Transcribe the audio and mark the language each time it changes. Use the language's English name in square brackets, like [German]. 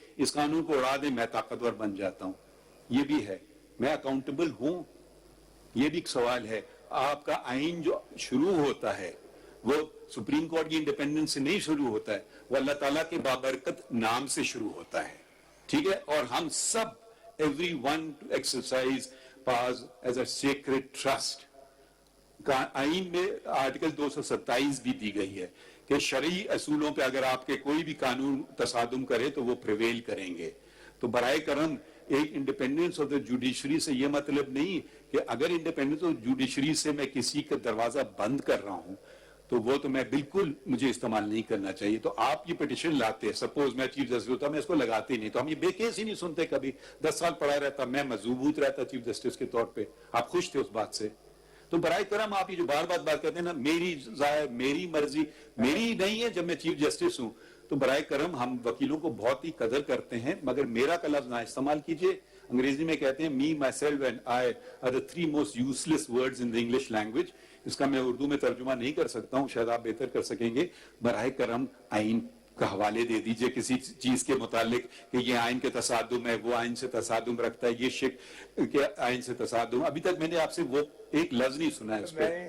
[Urdu] اس قانون کو اڑا دیں, میں طاقتور بن جاتا ہوں. یہ بھی ہے, میں اکاؤنٹیبل ہوں. یہ بھی ایک سوال ہے. آپ کا آئین جو شروع ہوتا ہے وہ سپریم کورٹ کی انڈیپینڈنس سے نہیں شروع ہوتا ہے, وہ اللہ تعالیٰ کے بابرکت نام سے شروع ہوتا ہے, ٹھیک ہے. اور ہم سب [English] everyone to exercise powers as a sacred trust. [Urdu] آئین میں آرٹیکل 227 بھی دی گئی ہے کہ شرعی اصولوں پہ اگر آپ کے کوئی بھی قانون تصادم کرے تو وہ پریویل کریں گے. تو برائے کرم ایک انڈیپینڈنس آف دا جوڈیشری سے یہ مطلب نہیں کہ اگر انڈیپینڈنس آف جوڈیشری سے میں کسی کا دروازہ بند کر رہا ہوں تو وہ تو میں بالکل مجھے استعمال نہیں کرنا چاہیے. تو آپ یہ پٹیشن لاتے, سپوز میں چیف جسٹس ہوتا میں اس کو لگاتے ہی نہیں, تو ہم یہ بے کیس ہی نہیں سنتے کبھی. 10 سال پڑھا رہتا, میں مضبوط رہتا چیف جسٹس کے طور پہ, آپ خوش تھے اس بات سے. تو برائے کرم آپ یہ جو بار بات کرتے ہیں نا, میری ظاہر میری مرضی میری نہیں ہے جب میں چیف جسٹس ہوں, تو برائے کرم ہم وکیلوں کو بہت ہی قدر کرتے ہیں, مگر میرا کا لفظ نہ استعمال کیجئے. انگریزی میں کہتے ہیں [English] me, myself and I are the 3 most useless words in the English language. [Urdu] اس کا میں اردو میں ترجمہ نہیں کر سکتا ہوں, شاید آپ بہتر کر سکیں گے. براہ کرم آئین کا حوالے دے دیجئے کسی چیز کے متعلق کہ یہ آئین کے تصادم ہے, وہ آئین سے تصادم رکھتا ہے, یہ شک کے آئین سے تصادم. ابھی تک میں نے آپ سے وہ ایک لفظ نہیں سنا ہے اس پہ.